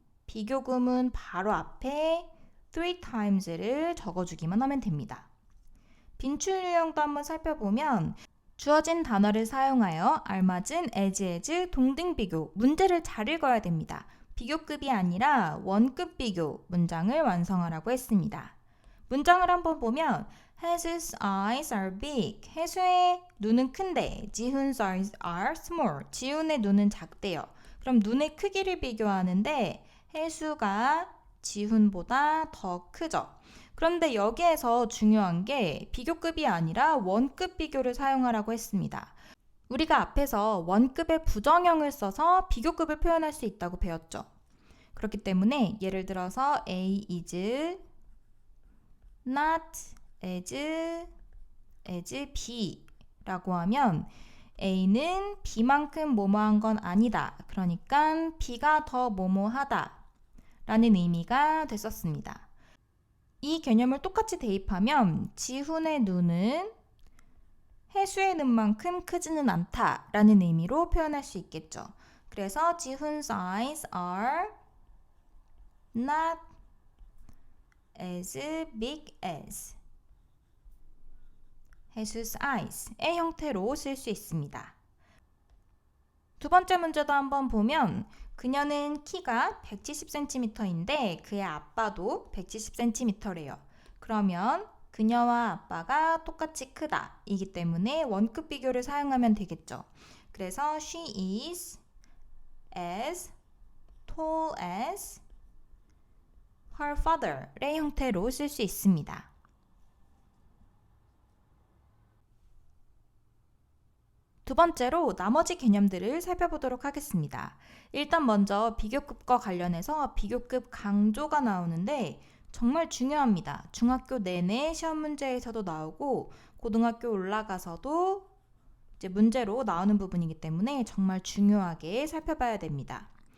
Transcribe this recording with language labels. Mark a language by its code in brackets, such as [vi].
[ko] 비교급은 바로 앞에 3 times를 적어주기만 하면 됩니다. 빈출 유형도 한번 살펴보면 주어진 단어를 사용하여 알맞은 as, 동등 비교, 문제를 잘 읽어야 됩니다. 비교급이 아니라 원급 비교 문장을 완성하라고 했습니다. 문장을 한번 보면 [en] His eyes are big. [ko] 해수의 눈은 큰데 지훈's [en] eyes are small. [ko] 지훈의 눈은 작대요. 그럼 눈의 크기를 비교하는데 해수가 지훈보다 더 크죠. 그런데 여기에서 중요한 게 비교급이 아니라 원급 비교를 사용하라고 했습니다. 우리가 앞에서 원급의 부정형을 써서 비교급을 표현할 수 있다고 배웠죠. 그렇기 때문에 예를 들어서 A is not as B 라고 하면 A는 B만큼 뭐뭐한 건 아니다. 그러니까 B가 더 뭐뭐하다 라는 의미가 됐었습니다. 이 개념을 똑같이 대입하면 지훈의 눈은 해수의 눈만큼 크지는 않다 라는 의미로 표현할 수 있겠죠. 그래서 지훈's [en] eyes are not as big as [ko] 해수's eyes의 형태로 쓸 수 있습니다. 두 번째 문제도 한번 보면 그녀는 키가 170cm인데 그의 아빠도 170cm래요. 그러면 그녀와 아빠가 똑같이 크다 이기 때문에 원급 비교를 사용하면 되겠죠. 그래서 [en] she is as tall as her father의 [ko] 형태로 쓸 수 있습니다. 두 번째로 나머지 개념들을 살펴보도록 하겠습니다. 일단 먼저 비교급과 관련해서 비교급 강조가 나오는데 정말 중요합니다. 중학교 내내 시험 문제에서도 나오고 고등학교 올라가서도 이제 문제로 나오는 부분이기 때문에 정말 중요하게 살펴봐야 됩니다.